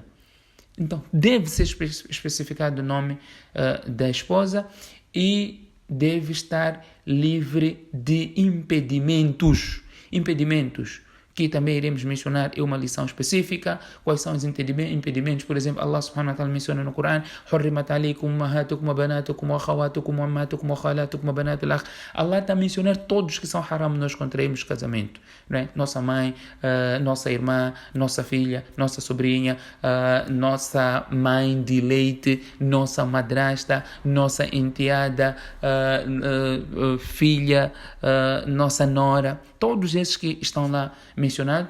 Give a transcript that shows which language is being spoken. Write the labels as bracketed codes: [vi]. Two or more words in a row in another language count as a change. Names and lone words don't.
[pt] Então, deve ser especificado o nome da esposa e deve estar livre de impedimentos. Impedimentos que também iremos mencionar é uma lição específica. Quais são os impedimentos? Por exemplo, Allah [ar] سبحانه وتعالى [pt] menciona no Corão: [ar] حرمت عليكم أمهاتكم وبناتكم وأخواتكم وأمهاتكم وخالاتكم وبنات الأخ. [pt] Allah está a mencionar todos que são haram nós contraímos casamento, né? Nossa mãe, nossa irmã, nossa filha, nossa sobrinha, nossa mãe de leite, nossa madrasta, nossa enteada, filha, nossa nora, todos esses que estão lá mencionados.